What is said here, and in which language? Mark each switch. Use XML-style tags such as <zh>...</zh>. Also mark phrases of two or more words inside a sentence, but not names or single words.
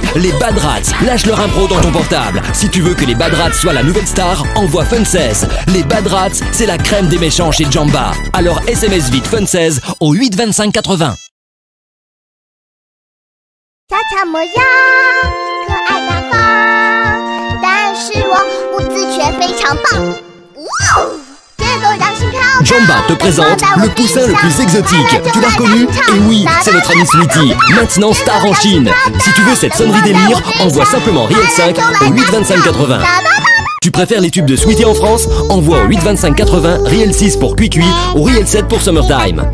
<fr>Les Bad Rats, lâche leur impro dans ton portable. Si tu veux que les Bad Rats soient la nouvelle star, envoie Fun 16. Les Bad Rats, c'est la crème des méchants chez Jamba. Alors SMS vite Fun 16 au 8 25 80.</fr> <zh>小草模样，可爱大方，但是我舞姿却非常棒。哇哦！</zh> <fr>Jamba te présente le poussin le plus exotique. Tu l'as reconnu? Et oui, c'est notre ami Sweetie, maintenant star en Chine. Si tu veux cette sonnerie délire, envoie simplement Riel 5 au 8 25 80. Tu préfères les tubes de Sweetie en France? Envoie au 8 25 80 Riel 6 pour Cuicui ou Riel 7 pour Summertime.</fr>